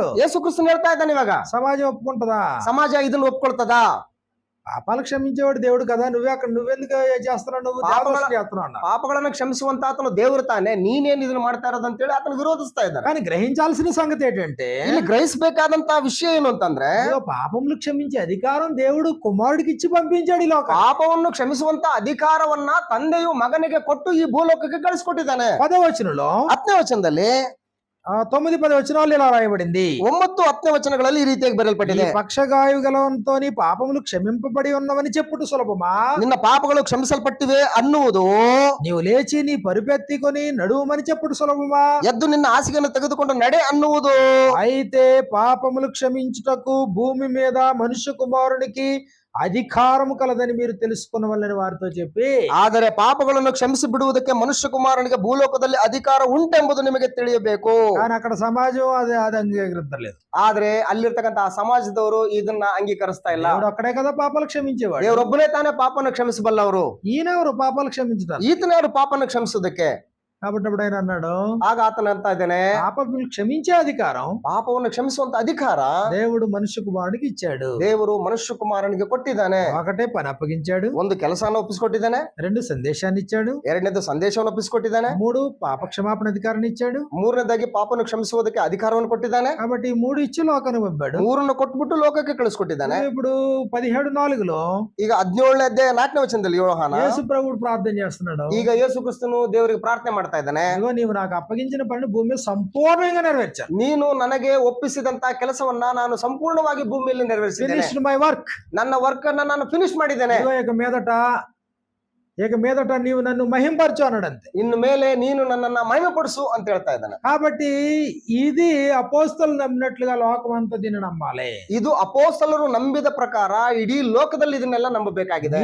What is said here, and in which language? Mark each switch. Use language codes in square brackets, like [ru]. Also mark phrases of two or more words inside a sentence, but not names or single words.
[kn] ಯೇಸು ಕ್ರಿಸ್ತನು ಹೇಳ್ತಾ ಇದ್ದಾನೆ. ಇವಾಗ [te] సమాజం ఒప్పుకుంటదా? [kn] ಸಮಾಜ ಇದನ್ನು ಒಪ್ಕೊಳ್ತದಾ? [te] పాపాలు క్షమించేవాడు దేవుడు కదా, నువ్వెందుకు చేస్తున్నావు? నువ్వు దేవదోషం చేస్తున్నావు అన్న. [kn] ಪಾಪಗಳನ್ನ ಕ್ಷಮಿಸುವಂತ ಆತನು ದೇವರು ತಾನೆ, ನೀನೇನ್ ಇದನ್ನ ಮಾಡ್ತಾ ಇರೋದು ಅಂತ ಹೇಳಿ ಆತನ ವಿರೋಧಿಸ್ತಾ ಇದ್ದಾರೆ. [te] కానీ గ్రహించాల్సిన సంగతి ఏంటంటే, [kn] ಇಲ್ಲಿ ಗ್ರಹಿಸಬೇಕಾದಂತ ವಿಷಯ ಏನು ಅಂತಂದ್ರೆ, [te] పాపములు క్షమించే అధికారం దేవుడు కుమారుడికి ఇచ్చి పంపించాడు ఈ లోక. [kn] ಪಾಪವನ್ನು ಕ್ಷಮಿಸುವಂತ ಅಧಿಕಾರವನ್ನ ತಂದೆಯು ಮಗನಿಗೆ ಕೊಟ್ಟು ಈ ಭೂಲೋಕಕ್ಕೆ ಕಳಿಸ್ಕೊಟ್ಟಿದ್ದಾನೆ. [te] 10వ వచనంలో, [kn] 10ನೇ ವಚನದಲ್ಲಿ, [te] 9-10 వచనాలు ఇలా రాయబడింది. [kn] 9-10 వచనಗಳಲ್ಲಿ ಈ ರೀತಿಯಾಗಿ ಬರೆಯಲ್ಪಟ್ಟಿದೆ. [te] పక్షగాయు గలవంతో నీ పాపములు క్షమింపబడి ఉన్నవని చెప్పుట సులభమా? [kn] ನಿನ್ನ ಪಾಪಗಳು ಕ್ಷಮಿಸಲ್ಪಟ್ಟಿವೆ ಅನ್ನುವುದು, [te] నీవు లేచి నీ పరుపెత్తికొని నడువమని చెప్పుడు సులభమా? [kn] ಎದ್ದು ನಿನ್ನ ಹಾಸಿಗೆಯನ್ನು ತೆಗೆದುಕೊಂಡು ನಡೆ ಅನ್ನುವುದು. [te] అయితే పాపములు క్షమించుటకు భూమి మీద మనుష్య కుమారునికి అధికారము కలదని మీరు తెలుసుకున్నవల్లని వారితో చెప్పి, [kn] ಆದರೆ ಪಾಪಗಳನ್ನು ಕ್ಷಮಿಸಿ ಬಿಡುವುದಕ್ಕೆ ಮನುಷ್ಯ ಕುಮಾರನಿಗೆ ಭೂಲೋಕದಲ್ಲಿ ಅಧಿಕಾರ ಉಂಟೆಂಬುದು ನಿಮಗೆ ತಿಳಿಯಬೇಕು. [te] కానీ అక్కడ సమాజం అది అంగీకరించలేదు. [kn] ಆದ್ರೆ ಅಲ್ಲಿರ್ತಕ್ಕಂತ ಆ ಸಮಾಜದವರು ಇದನ್ನ ಅಂಗೀಕರಿಸ್ತಾ ಇಲ್ಲ. [te] దేవుడు ఒక్కడే కదా పాపాలు క్షమించేవాడు. [kn] ದೇವರೊಬ್ಬನೇ ತಾನೇ ಪಾಪವನ್ನು ಕ್ಷಮಿಸಬಲ್ಲವರು. [te] ఈయనెవరు పాపాలు క్షమించుతారు? [kn] ಈತನವರು ಪಾಪವನ್ನು ಕ್ಷಮಿಸುವುದಕ್ಕೆ. [te] కాబట్టి అప్పుడు ఆయన అన్నాడు, [kn] ಆಗ ಆತನ ಅಂತ ಇದ್ದಾನೆ, [te] పాపములు క్షమించే అధికారం [kn] ಪಾಪವನ್ನು ಕ್ಷಮಿಸುವಂತ ಅಧಿಕಾರ [te] దేవుడు మనుష్య కుమారుడికి ఇచ్చాడు. [kn] ದೇವರು ಮನುಷ್ಯ ಕುಮಾರನಿಗೆ ಕೊಟ್ಟಿದ್ದಾನೆ. [te] ఒకటే పని అప్పగించాడు, [kn] ಒಂದು ಕೆಲಸನ ಒಪ್ಪಿಸಿಕೊಟ್ಟಿದ್ದಾನೆ, [te] 2 సందేశాన్ని ఇచ్చాడు, [kn] ಎರಡನೇದು ಸಂದೇಶವನ್ನು ಒಪ್ಪಿಸಿಕೊಟ್ಟಿದ್ದಾನೆ, [te] 3 పాప క్షమాపణ అధికారాన్ని ఇచ్చాడు. [kn] ಮೂರನೇದಾಗಿ ಪಾಪವನ್ನು ಕ್ಷಮಿಸುವುದಕ್ಕೆ ಅಧಿಕಾರವನ್ನು ಕೊಟ್ಟಿದ್ದಾನೆ. [te] కాబట్టి 3 ఇచ్చి లోకానికి పంపాడు. [kn] ಮೂರನ್ನು ಕೊಟ್ಬಿಟ್ಟು ಲೋಕಕ್ಕೆ ಕಳಿಸ್ಕೊಟ್ಟಿದ್ದಾನೆ. [te] ఇప్పుడు 17:4లో [kn] ಈಗ 17ನೇ ಅಧ್ಯಾಯ 4ನೇ ವಚನದಲ್ಲಿ ಯೋಹಾನ [te] యేసు ప్రభువు ప్రార్థన చేస్తున్నాడు. [kn] ಈಗ ಯೇಸು ಕ್ರಿಸ್ತನು ದೇವರಿಗೆ ಪ್ರಾರ್ಥನೆ ಮಾಡ್ತಾ ಇದ್ದಾನೆ, [te] ఇదిగో నీవు నాకు అప్పగించిన పని భూమి మీద సంపూర్ణంగా నెరవేర్చాను. [kn] ನೀನು ನನಗೆ ಒಪ್ಪಿಸಿದಂತ ಕೆಲಸವನ್ನ ನಾನು ಸಂಪೂರ್ಣವಾಗಿ ಭೂಮಿಯಲ್ಲಿ ನೆರವೇರಿಸಿದ್ದೇನೆ. [en] finished my work. [kn] ನನ್ನ ವರ್ಕ್ ಅನ್ನ ನಾನು ಫಿನಿಶ್ ಮಾಡಿದ್ದೇನೆ. [te] ఇదిగో ఇక మీదట నీవు నన్ను మహింపరచు అన్నాడు అంతే. [kn] ಇನ್ನು ಮೇಲೆ ನೀನು ನನ್ನನ್ನ ಮಹಿಮೆ ಪಡಿಸು ಅಂತ ಹೇಳ್ತಾ ಇದ್ದಾನೆ. [te] కాబట్టి ఇది అపోస్తలు నమ్మినట్లుగా లోకం అంతా దీన్ని నమ్మాలి. [kn] ಇದು ಅಪೋಸ್ತಲರು ನಂಬಿದ ಪ್ರಕಾರ ಇಡೀ ಲೋಕದಲ್ಲಿ ಇದನ್ನೆಲ್ಲ ನಂಬಬೇಕಾಗಿದೆ.